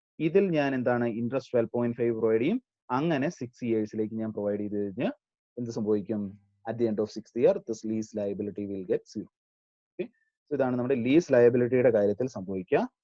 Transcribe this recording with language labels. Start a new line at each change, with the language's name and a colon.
Malayalam: ഇതിൽ ഞാൻ എന്താണ് ഇൻട്രസ്റ്റ് 12.5 പ്രൊവൈഡ് ചെയ്യും. അങ്ങനെ 6 ഇയേഴ്സിലേക്ക് ഞാൻ പ്രൊവൈഡ് ചെയ്ത് കഴിഞ്ഞാൽ എന്ത് സംഭവിക്കും?
English: At the end of 6th year, this lease liability will get 0. Okay?
Malayalam: So ഇതാണ് നമ്മുടെ ലീസ് ലയബിലിറ്റിയുടെ കാര്യത്തിൽ സംഭവിക്കുക.